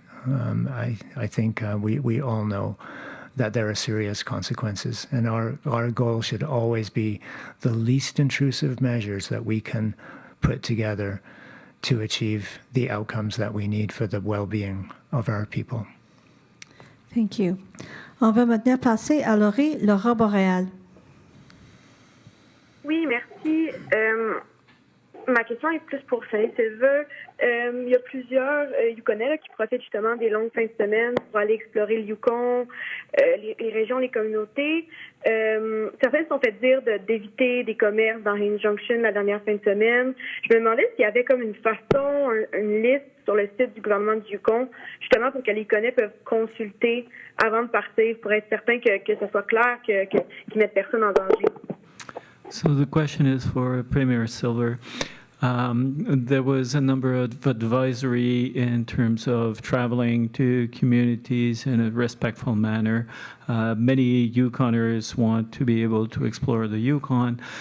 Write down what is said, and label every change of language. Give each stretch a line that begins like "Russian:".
English: I think we all know that there are serious consequences, and our goal should always be the least intrusive measures that we can put together to achieve the outcomes that we need for the well-being of our people. Thank you.
French: On va maintenant passer à Laura Boréal. Oui, merci. Ma question est plus pour Saint-Sylvain. Il y a plusieurs Yukonais qui profitent justement des longues fins de semaine pour aller explorer le Yukon, les régions, les communautés. Certains se sont fait dire d'éviter des commerces dans Range Junction la dernière fin de semaine. Je me demandais s'il y avait comme une façon, une liste sur le site du gouvernement du Yukon, justement pour que les Yukonais peuvent consulter avant de partir, pour être certain que ce soit clair, qu'ils mettent personne en danger.
English: So the question is for Premier Silver. There was a number of advisory in terms of traveling to communities in a respectful manner. Many Yukoners want to be able to explore the Yukon.